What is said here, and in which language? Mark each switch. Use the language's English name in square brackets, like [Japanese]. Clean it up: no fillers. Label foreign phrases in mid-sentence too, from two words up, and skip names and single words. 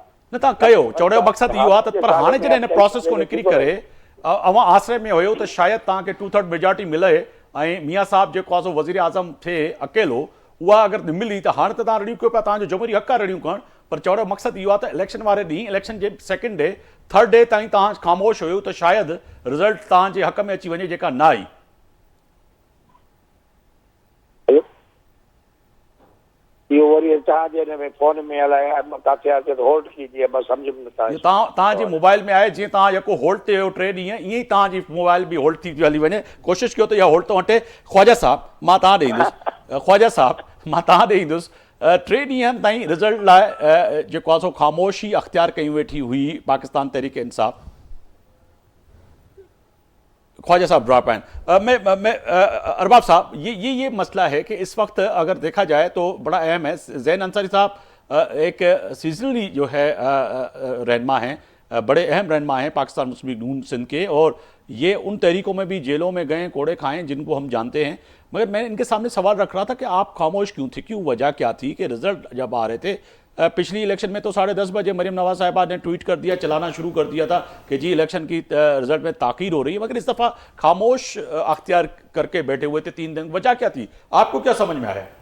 [Sindhi] न तव्हां कयो, चवण जो मक़सदु इहो आहे त पर हाणे जॾहिं हिन प्रोसेस को निकिरी करे अव्हां आसिरे में हुयो त शायदि तव्हांखे 2/3 मेजॉरिटी मिले ऐं मियां साहब जेको आहे सो वज़ीर आज़म थिए अकेलो, उहा अगरि न मिली त हाणे त तव्हां रड़ियूं कयो पिया, तव्हांजो जमहूरी हक़ आहे रड़ियूं करणु, पर चवण जो मक़सदु इहो आहे त इलेक्शन वारे ॾींहुं, इलेक्शन जे [English] second day, third day [Sindhi] ताईं तव्हां ख़ामोश हुयो त शायदि रिज़ल्ट तव्हांजे हक़ में अची वञे जेका न आई। इहो वरी तव्हांजे हिन में फोन में अलाए किथे आहे त होल्ड कीजिए, मां सम्झ में नथा अचे। तव्हांजे मोबाइल में आहे, जीअं तव्हां जेको होल्ड ते हुयो 3 ॾींहं, ईअं ई तव्हांजी मोबाइल बि होल्ड थी हली वञे, कोशिशि कयो त इहा होल्ड तो हटे। ख्वाजा साहब मां तव्हां ॾे ईंदुसि, ख्वाजा साहब मां तव्हां ॾे ईंदुसि, 3 ॾींहंनि ताईं रिज़ल्ट लाइ जेको आहे सो ख़ामोशी अख़्तियार कयूं वेठी हुई पाकिस्तान तहरीक इंसाफ़। ख्वाजा साहब ड्रॉप आइन। [Urdu] ارباب صاحب یہ مسئلہ ہے کہ اس وقت اگر دیکھا جائے تو بڑا اہم ہے. زین انصاری صاحب ایک سیزنلی جو ہے رہنما ہیں، بڑے اہم رہنما ہیں پاکستان مسلم لیگ نون سندھ کے، اور یہ ان تحریکوں میں بھی جیلوں میں گئے، کوڑے کھائیں، جن کو ہم جانتے ہیں، مگر میں ان کے سامنے سوال رکھ رہا تھا کہ آپ خاموش کیوں تھے، کیوں، وجہ کیا تھی کہ رزلٹ جب آ رہے تھے پچھلی الیکشن میں تو 10:30 بجے مریم نواز صاحبہ نے ٹویٹ کر دیا، چلانا شروع کر دیا تھا کہ جی الیکشن کی رزلٹ میں تاخیر ہو رہی ہے، مگر اس دفعہ خاموش اختیار کر کے بیٹھے ہوئے تھے 3 دن، وجہ کیا تھی، آپ کو کیا سمجھ میں آیا?